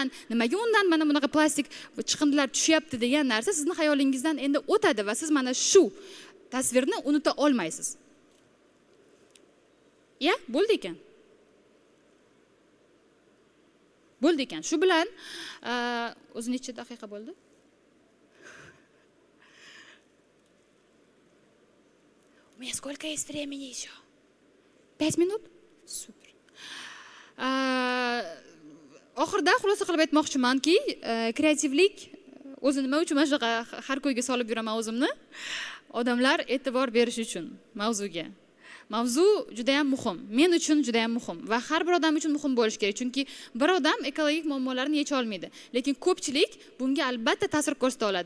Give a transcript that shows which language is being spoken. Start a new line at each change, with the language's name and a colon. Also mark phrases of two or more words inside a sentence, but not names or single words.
Uzbek: Nimaga undan mana bunaqa plastik chiqindilar tushyapti degan narsa sizni xayolingizdan endi o'tadi va siz mana shu tasvirni unuta olmaysiz. Ya, bo'ldi ekan. Bo'ldi ekan. Shu bilan o'zi necha daqiqa bo'ldi?
Russian: У меня сколько есть времени еще? 5 минут? Супер.
Uzbek: Oxirida xulosa qilib aytmoqchimanki, kreativlik o'zi nima uchun mana shunaqa har ko'yga solib yuraman o'zimni? Odamlar e'tibor berish uchun mavzuga. Mavzu juda ham muhim. Men uchun juda ham muhim va har bir odam uchun muhim bo'lishi kerak. Chunki bir odam ekologik muammolarni yecha olmaydi, lekin ko'pchilik bunga albatta ta'sir ko'rsata oladi.